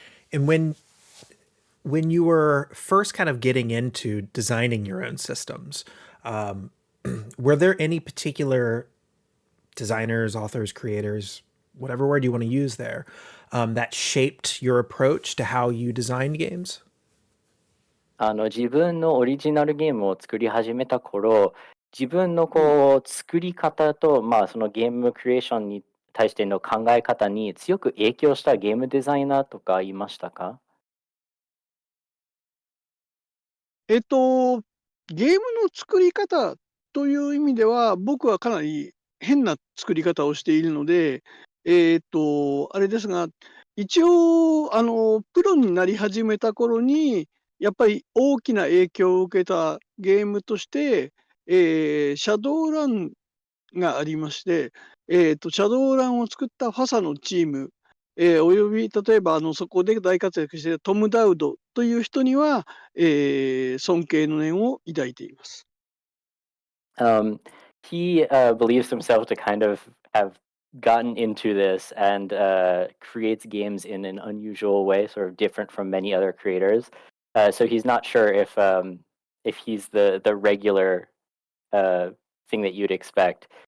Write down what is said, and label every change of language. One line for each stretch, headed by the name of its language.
English: And when you were first kind of getting into designing your own systems, were there any particular designers, authors, creators, whatever word you want to use there, that shaped your approach to how you designed games?
Japanese: 自分のオリジナルゲームを作り始めた頃、自分のこう作り方と、そのゲームクリエーションに対しての考え方に強く影響したゲームデザイナーとかいましたか？ゲームの作り方という意味では、僕はかなり変な作り方をしているので、あれですが、一応、プロになり始めた頃に、やっぱり大きな影響を受けたゲームとして、シャドーランがありまして、シャドーランを作ったファサのチーム、および例えばそこで大活躍しているトム・ダウドという人には、尊敬の念を抱いています。
English: He believes himself to kind of have gotten into this and creates games in an unusual way, sort of different from many other creators. So he's not sure if he's the regular thing that you'd expect.